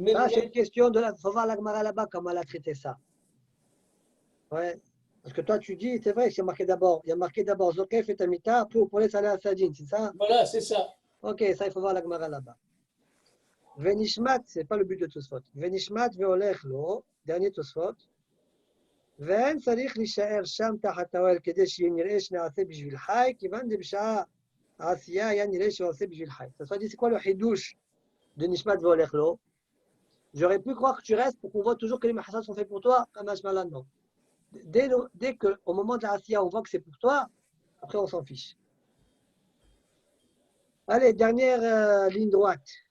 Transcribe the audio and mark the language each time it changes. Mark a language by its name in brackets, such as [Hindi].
[French] Ah, c'est une question de la. Faut voir la Gemara là-bas, comment elle a traité ça. Ouais. Parce que toi, tu dis, c'est vrai, c'est marqué d'abord. Il y a marqué d'abord Zokef et Tamita, après on pourrait aller à Sadine, c'est ça? Voilà, c'est ça. Ok, ça, il faut voir la Gemara là-bas. Venishmat, c'est pas le but de Tosfot. Venishmat veolech lo, dernier Tosfot. [Hebrew] ואין צריך להישאר שם תחת האוהל כדי שנראה שנעשה בשביל חי, כיוון דבשעה העשייה היה נראה שהוא עושה בשביל חי. [French] Ça soit dit, c'est quoi le hidouche de Nishmat veolech lo? J'aurais pu croire que tu restes pour qu'on voit toujours que les mahassas sont faits pour toi, comme Hashmalan, non. Dès qu'au moment de la Asiya, on voit que c'est pour toi, après on s'en fiche. Allez, dernière ligne droite.